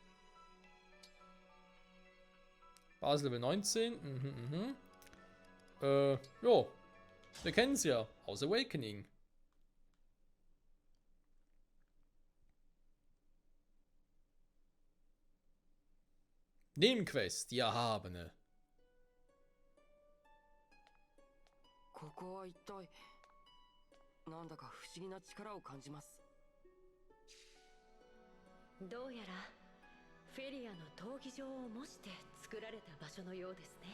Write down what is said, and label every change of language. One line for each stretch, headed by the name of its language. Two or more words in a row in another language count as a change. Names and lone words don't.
German: Basis Level 19. Ja, wir kennen es ja aus Awakening. Nebenquest, die Erhabene.
Japanese: ここは一体なんだか不思議な力を感じます。どうやらフェリアの闘技場を模して作られた場所のようですね。